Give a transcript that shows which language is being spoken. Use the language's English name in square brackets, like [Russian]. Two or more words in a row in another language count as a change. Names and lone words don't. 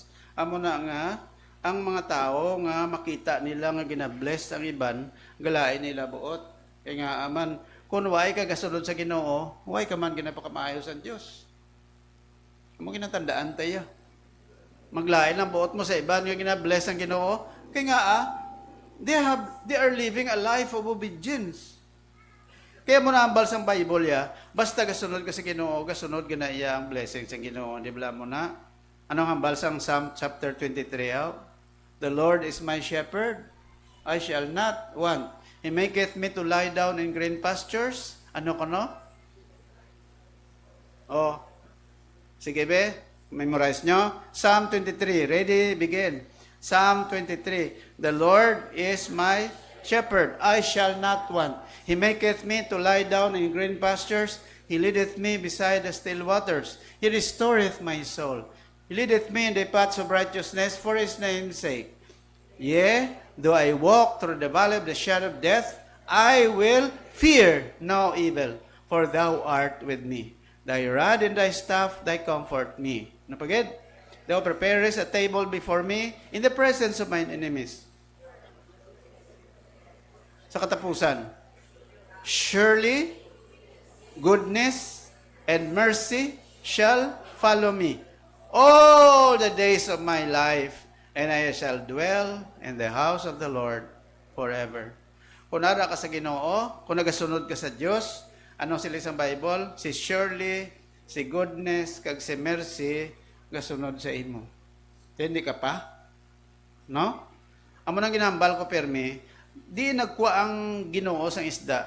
[Hiligaynon] Amo na nga ang mga tao nga makita nila nga ginabless ang iban, galain nila buot. Kaya nga aman, kung way ka gasunod sa Ginoo, way ka man ginapakamayo sa Diyos. Amo ginatandaan tayo. Maglain ang buot mo sa iban nga ginabless ang Ginoo. Kaya nga [English] they are living a life of obedience. [Hiligaynon] Kaya mo na ambal sang Bible ya, basta gasunod ka sa Ginoo, gasunod ka na iya ang blessing sa Ginoo. Di ba mo na? Anong ambal sang Psalm chapter 23? [English] The Lord is my shepherd, I shall not want. He maketh me to lie down in green pastures. [Hiligaynon] Ano ko no? Oh, sige be, memorize nyo. [English] Psalm 23, ready, begin. Psalm 23, the Lord is my shepherd, I shall not want. He maketh me to lie down in green pastures. He leadeth me beside the still waters. He restoreth my soul. He leadeth me in the paths of righteousness for his name's sake. Yea, though I walk through the valley of the shadow of death, I will fear no evil, for thou art with me. Thy rod and thy staff, thy comfort me. [Hiligaynon] Napagid? [English] Thou preparest a table before me in the presence of mine enemies. [Hiligaynon] Sa katapusan, [English] surely goodness and mercy shall follow me all the days of my life, and I shall dwell in the house of the Lord forever. [Hiligaynon] Kung nara ka sa Ginoo, kung nagasunod ka sa Dios, ano sila sa Bible? Si surely, si goodness, kag si mercy, gasunod sa imo. Hindi ka pa? No? Amo nang ginambal ko permi, di nagkuha ang Ginoo sa isda.